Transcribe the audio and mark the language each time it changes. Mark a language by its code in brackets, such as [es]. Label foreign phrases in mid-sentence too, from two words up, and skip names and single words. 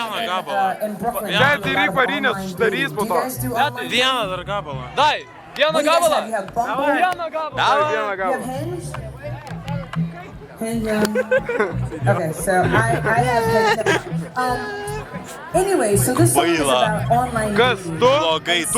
[lt] Vieną gabalą. Net ir į varinės uždarys po to. Vieną dar gabalą. Dai, vieną gabalą. Vieną Vieną gabalą. [en] Okay, so I have anyway, so this song is about online [lt] Kas? [en] dating. [lt] Tu? Blogai tu.